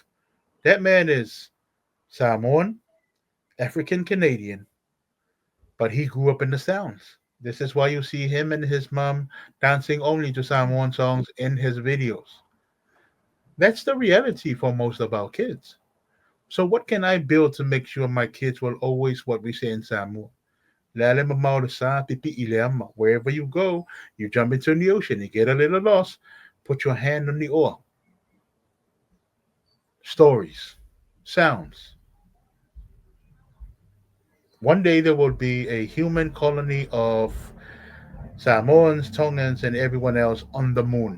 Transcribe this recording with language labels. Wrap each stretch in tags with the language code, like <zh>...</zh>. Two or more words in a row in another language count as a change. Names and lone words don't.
<en>That man is Samoan, African Canadian, but he grew up in the Sounds. This is why you see him and his mom dancing only to Samoan songs in his videos. That's the reality for most of our kids. So what can I build to make sure my kids will always what we say in Samoa?</en> <sm>Lale mamau sa pipi ileama.</sm> <en>Wherever you go, you jump into the ocean, you get a little lost, put your hand on the oar. Stories, sounds. One day there will be a human colony of Samoans, Tongans, and everyone else on the moon.</en>